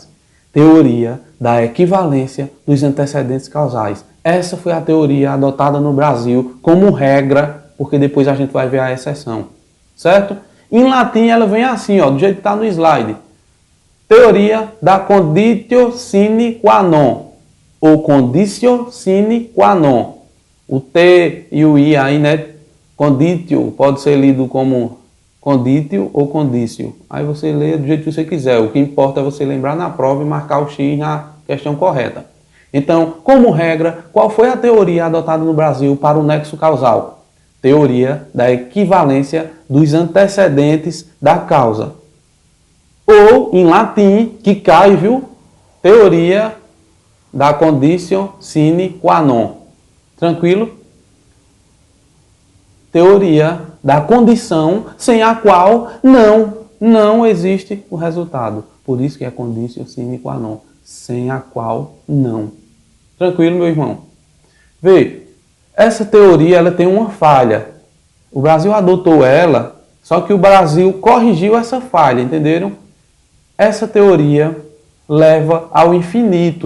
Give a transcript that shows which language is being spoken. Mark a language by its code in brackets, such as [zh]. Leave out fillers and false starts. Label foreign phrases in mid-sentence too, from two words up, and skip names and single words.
[pt] Teoria da equivalência dos antecedentes causais. Essa foi a teoria adotada no Brasil como regra, porque depois a gente vai ver a exceção. Certo? Em latim ela vem assim, ó, do jeito que está no slide. Teoria da [la] conditio sine qua non, ou conditio sine qua non. [pt] O T e o I aí, né? Conditio pode ser lido como conditio ou condício. Aí você lê do jeito que você quiser. O que importa é você lembrar na prova e marcar o X na questão correta. Então, como regra, qual foi a teoria adotada no Brasil para o nexo causal? Teoria da equivalência dos antecedentes da causa. Ou, em latim, que cai, viu? Teoria da [la] conditio sine qua non. [pt] Tranquilo? Teoria da condição sem a qual não existe o resultado. Por isso que é [la] conditio sine qua non. [pt] Sem a qual não. Tranquilo, meu irmão? Vê, essa teoria ela tem uma falha. O Brasil adotou ela, só que o Brasil corrigiu essa falha, entenderam? Essa teoria leva ao infinito.